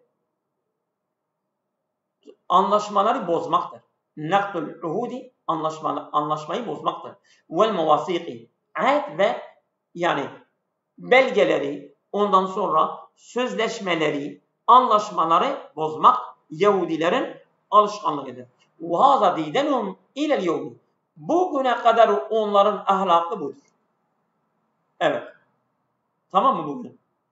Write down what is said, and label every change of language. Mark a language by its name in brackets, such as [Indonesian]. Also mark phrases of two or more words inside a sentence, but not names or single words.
[Turkish] Anlaşmaları bozmaktır. [Arabic] نقض العهود [Turkish] anlaşmayı bozmaktır. [Arabic] والمواثيق. [Turkish] Ahd ve yani belgeleri, ondan sonra sözleşmeleri, anlaşmaları bozmak Yahudilerin alışkanlığıdır. [Arabic] وَهَذَا دِيدَنُهُمْ اِلَى الْيَوْمِ. [Turkish] Bugüne kadar onların ahlakı budur. Evet. Tamam mı bugün?